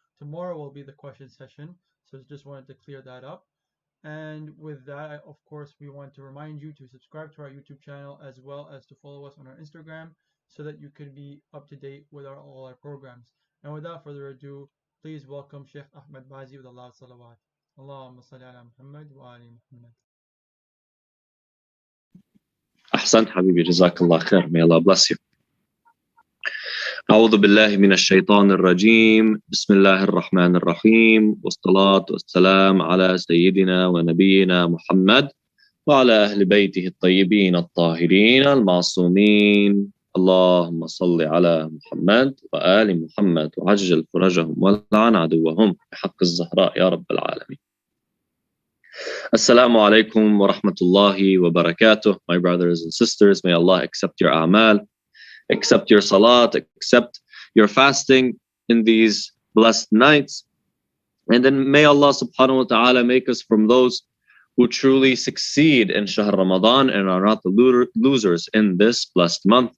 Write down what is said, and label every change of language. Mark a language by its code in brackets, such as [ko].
[en] Tomorrow will be the question session. So just wanted to clear that up. And with that, of course, we want to remind you to subscribe to our YouTube channel as well as to follow us on our Instagram so that you can be up to date with all our programs. And without further ado, please welcome Sheikh Ahmad Bazzi with a loud salawat. [ar] اللهم صل على محمد وآل محمد. أحسنت حبيبي جزاك الله خير. [en] May Allah bless you. [ar] أعوذ بالله من الشيطان الرجيم. بسم الله الرحمن الرحيم. والصلاة والسلام على سيدنا ونبينا محمد وعلى أهل بيته الطيبين الطاهرين المعصومين. اللهم صل على محمد وآل محمد وعجل فرجهم ولعن عدوهم بحق الزهراء يا رب العالمين. Assalamu alaikum wa rahmatullahi wa barakatuh. [en] My brothers and sisters, may Allah accept your a'mal, accept your salat, accept your fasting in these blessed nights. And then may Allah subhanahu wa ta'ala make us from those who truly succeed in Shahr Ramadan and are not the losers in this blessed month.